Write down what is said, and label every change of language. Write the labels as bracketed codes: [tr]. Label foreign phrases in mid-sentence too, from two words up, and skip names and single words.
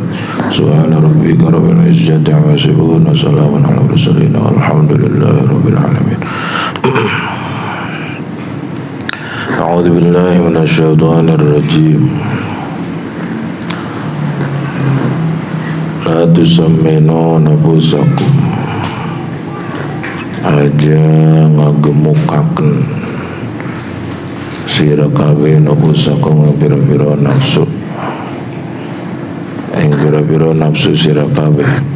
[ar] سبحان ربك رب العزة عما يصفون وسلام على المرسلين والحمد لله رب العالمين. أعوذ بالله من الشيطان الرجيم. لا تسمنوا نفوسكم [jv] aja ngagemukaken sira kabeh nafusakum pira-pira nafsu ing pira-pira nafsu sira kabeh.